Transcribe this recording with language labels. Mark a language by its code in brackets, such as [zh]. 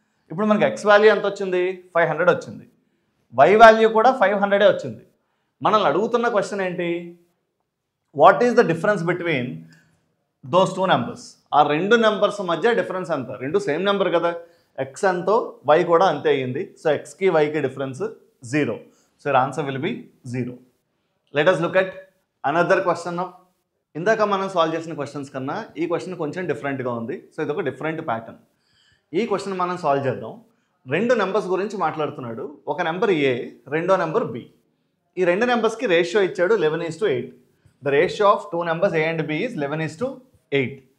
[te] ఇప్పుడు మనకి X value ఎంత వచ్చింది? 500 వచ్చింది. వై వాల్యూ కూడా 500 వచ్చింది. మనల్ని అడుగుతున్న క్వశ్చన్ ఏంటి? [en] What is the difference between those two numbers? [te] ఆ రెండు నెంబర్స్ మధ్య డిఫరెన్స్ ఎంత? రెండు సేమ్ నెంబర్ కదా, ఎక్స్ ఎంతో వై కూడా అంతే అయ్యింది. So ఎక్స్కి వైకి difference 0. So [en] Your answer will be 0. లెట్ us look at another question now. [te] ఇందాక మనం సాల్వ్ చేసిన క్వశ్చన్స్ కన్నా ఈ క్వశ్చన్ కొంచెం డిఫరెంట్గా ఉంది. సో ఇది ఒక డిఫరెంట్ ప్యాటర్న్. ఈ క్వశ్చన్ మనం సాల్వ్ చేద్దాం. రెండు నెంబర్స్ గురించి మాట్లాడుతున్నాడు. ఒక నెంబర్ ఏ, రెండో నెంబర్ బి. ఈ రెండు నెంబర్స్కి రేషియో ఇచ్చాడు 11:8. [en] The ratio of two numbers A and B is 11:8.